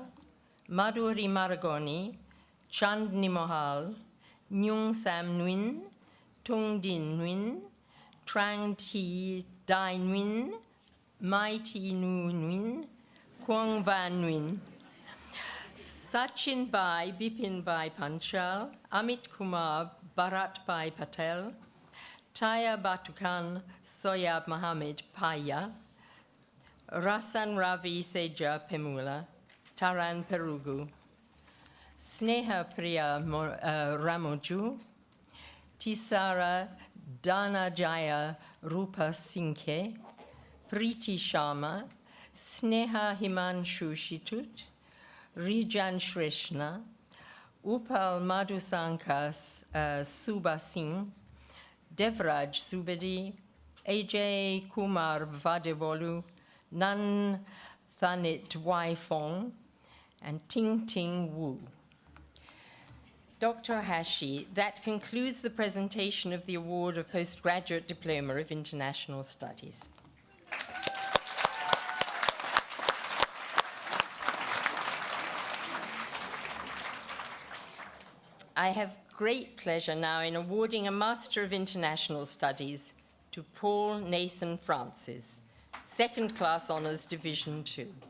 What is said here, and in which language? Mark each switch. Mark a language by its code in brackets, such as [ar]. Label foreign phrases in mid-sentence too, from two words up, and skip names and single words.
[en] Madhuri Maragoni, Chandni Mohal, Nyung Sam Nguyen, Tung Din Nguyen, Trang Thi Dai Nguyen, Mai Thi Nu Nguyen, Kwang Van Nguyen, Sachin Bhai, Bipin Bhai Panchal, Amit Kumar, Bharat Bhai Patel, Taya Batukan, Soyab Mohammed Paya, Rasan Ravi Theja Pemula, Taran Perugu, Sneha Priya Ramoju, Tisara Dhanajaya Rupa Singhe, Preeti Sharma, Sneha Himanshu Shitut, Rijan Shrishna, Upal Madhusankas Subha Singh, Devraj Subedi, AJ Kumar Vadevolu, Nan Thanit Waifong, and Ting Ting Wu. Dr. Hashi, that concludes the presentation of the award of Postgraduate Diploma of International Studies. I have great pleasure now in awarding a Master of International Studies to Paul Nathan Francis, Second Class Honours Division 2.